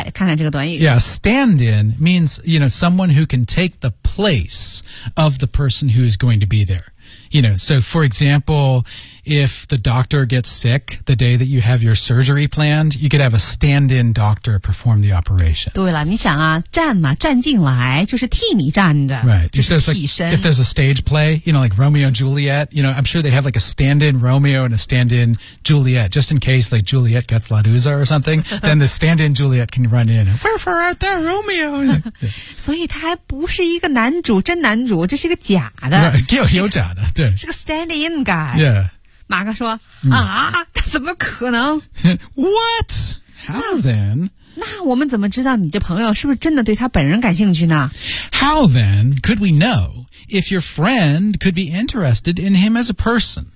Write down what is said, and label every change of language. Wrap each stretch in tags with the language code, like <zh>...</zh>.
<zh>来看看这个短语。</zh> <en>Yeah, stand in means, you know, someone who can take the place of the person who is going to be there. You know, so for example, if the doctor gets sick the day that you have your surgery planned, you could have a stand in doctor perform the operation.</en> <zh>对了你想啊站嘛站进来就是替你站着。</zh> <en>Right.</en> <zh>就是替身</zh> <en>if there's a stage play, you know, like Romeo and Juliet, you know, I'm sure they have like a stand in Romeo and a stand in Juliet, just in case like Juliet gets La Dusa or something, then the stand in Juliet can run in. Wherefore art thou, Romeo?</en> <zh>所以他还不是一个男主真男主这是一个假的。 Right. 有假的对。</zh> <en>是个 stand in guy. Yeah.</en> <zh>马克说、啊怎么可能</zh> <en>What? How then?</en> <zh>那我们怎么知道你这朋友是不是真的对他本人感兴趣呢</zh> <en>How then could we know if your friend could be interested in him as a person?</en>